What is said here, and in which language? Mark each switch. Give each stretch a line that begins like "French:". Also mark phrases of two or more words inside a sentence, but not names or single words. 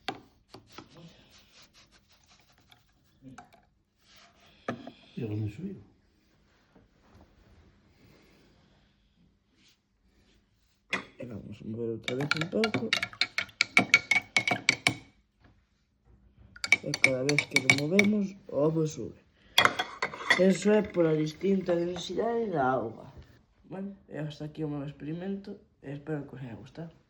Spanish: ¿Y ahora me subió? Y vamos a mover otra vez un poco. Y cada vez que lo movemos,
Galician: o ovo sube. Eso é pola distinta densidade da auga. Bueno, e hasta aquí o meu experimento e espero que os haya gustado.